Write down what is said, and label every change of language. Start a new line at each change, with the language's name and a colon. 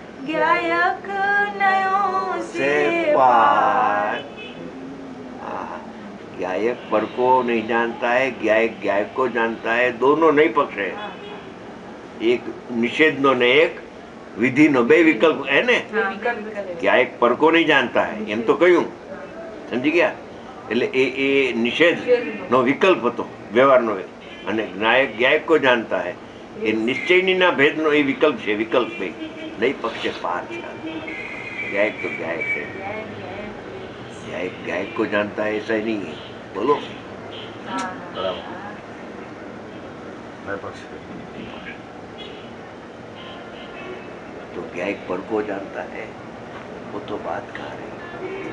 Hindi: ज्ञायक नयो से से पार. ज्ञायक पर को नहीं जानता है, ज्ञायक ज्ञायक को जानता है. दोनों नहीं पक्ष है.
Gujarati: एक निषेध नो ने एक विधि नो બે વિકલ્પ હે ને. જ્ઞાયક પર
Hindi: को नहीं जानता है
Gujarati: એમ તો કહ્યું, સમજી ગયા? એટલે એ નિષેધ નો વિકલ્પ હતો વ્યવહારનો, અને જ્ઞાયક જ્ઞાયક
Hindi: को जानता है
Gujarati: એ નિશ્ચયની ભેદનો એ વિકલ્પ છે. વિકલ્પ બે નહીં પક્ષે પાર છે.
Hindi: ज्ञायक तो ज्ञायक है, ज्ञायक ज्ञायक को जानता है ऐसा ही नहीं है. बोलो. मैं पक्ष तो ज्ञायक पर को जानता है, वो तो बात कहाँ रही?